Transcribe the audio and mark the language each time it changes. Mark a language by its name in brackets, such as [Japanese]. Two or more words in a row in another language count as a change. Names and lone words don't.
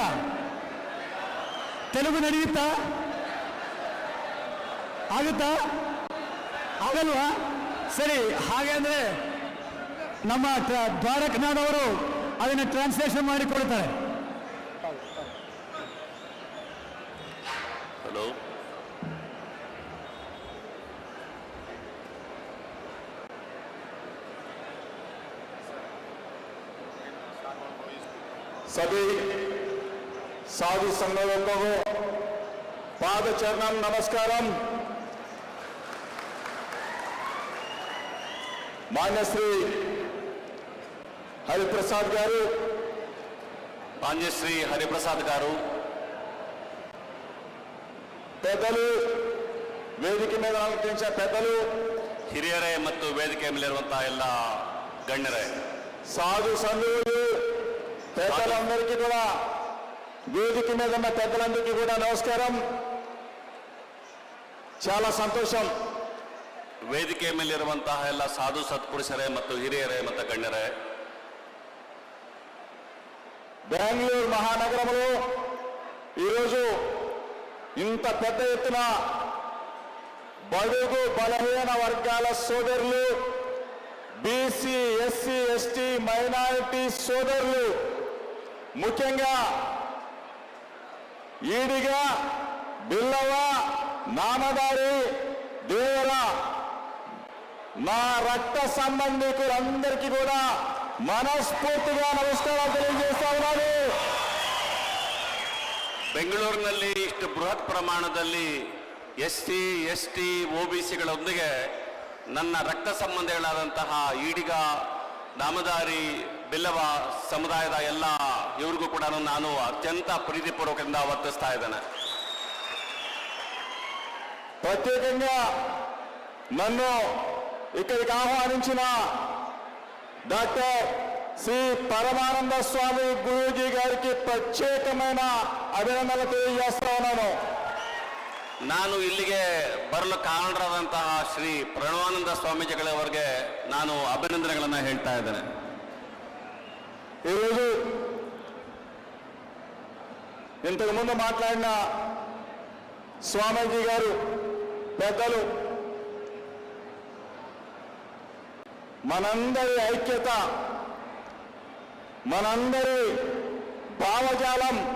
[Kannada] ತೆಲುಗು ನಡೆಯುತ್ತಾ? ಆಗುತ್ತಾ? ಆಗಲ್ವಾ? ಸರಿ, ಹಾಗೆ ಅಂದ್ರೆ ನಮ್ಮ ದ್ವಾರಕನಾಥ್ ಅವರು ಅದನ್ನು ಟ್ರಾನ್ಸ್ಲೇಷನ್ ಮಾಡಿಕೊಡ್ತಾರೆ. ಹಲೋ, [Hindi] सभी साधु संघों को [Telugu] పాద చరణం నమస్కారం. [Kannada] ಮಾನ್ಯ ಶ್ರೀ ಹರಿಪ್ರಸಾದ್ ಗಾರು, ಮಾನ್ಯ ಶ್ರೀ ಹರಿಪ್ರಸಾದ್ గారు, [Telugu] పెద్దలు, [Kannada] ವೇದಿಕೆ ಮೇಲೆ ಅಲಂಕರಿಸಿದ పెద్దలు, ಹಿರಿಯರೇ ಮತ್ತು ವೇದಿಕೆ ಮೇಲಿರುವಂತಹ ಎಲ್ಲ ಗಣ್ಯರೇ, [Telugu] సాధు సంఘులు, పెద్దలందరికీ కూడా, వేదిక మీద ఉన్న పెద్దలందరికీ కూడా నమస్కారం. చాలా సంతోషం. [Kannada] ವೇದಿಕೆ ಮೇಲಿರುವಂತಹ ಎಲ್ಲ ಸಾಧು ಸತ್ಪುರುಷರೇ ಮತ್ತು ಹಿರಿಯರೇ ಮತ್ತು ಗಣ್ಯರೇ, [Telugu] బెంగళూరు మహానగరంలో ఈరోజు ఇంత పెద్ద ఎత్తున బడుగు బలహీన వర్గాల సోదరులు, బీసీ, ఎస్సీ, ఎస్టీ, మైనారిటీ సోదరులు, ముఖ్యంగా ఈడిగా, బిల్లవ, నామదారి, దేవర నా రక్త సంబంధికులందరికీ కూడా మనస్ఫూర్తిగా నమస్కారాలు తెలియజేస్తా ఉన్నాను. [Kannada] ಬೆಂಗಳೂರಿನಲ್ಲಿ ಇಷ್ಟು ಬೃಹತ್ ಪ್ರಮಾಣದಲ್ಲಿ SC, ST, OBCಗಳೊಂದಿಗೆ ನನ್ನ ರಕ್ತ ಸಂಬಂಧಿಗಳಾದಂತಹ ಈಡಿಗ, ನಾಮದಾರಿ, ಬಿಲ್ಲವ ಸಮುದಾಯದ ಎಲ್ಲ ಇವರಿಗೂ ಕೂಡ ನಾನು ಅತ್ಯಂತ ಪ್ರೀತಿಪೂರ್ವಕದಿಂದ ವರ್ತಿಸ್ತಾ ಇದ್ದೇನೆ. [Telugu] ప్రత్యేకంగా నన్ను ఇక్కడికి ఆహ్వానించిన డాక్టర్ శ్రీ పరమానంద స్వామి గురూజీ గారికి ప్రత్యేకమైన అభినందనలు తెలియజేస్తా ఉన్నాను. [Kannada] ನಾನು ಇಲ್ಲಿಗೆ ಬರಲು ಕಾರಣರಾದಂತಹ ಶ್ರೀ ಪ್ರಣವಾನಂದ ಸ್ವಾಮೀಜಿಗಳವರಿಗೆ ನಾನು ಅಭಿನಂದನೆಗಳನ್ನು ಹೇಳ್ತಾ ಇದ್ದೇನೆ. [Telugu] ఈరోజు ఇంతకు ముందు మాట్లాడిన స్వామీజీ గారు పెద్దలు మనందరి ఐక్యత, మనందరి భావజాలం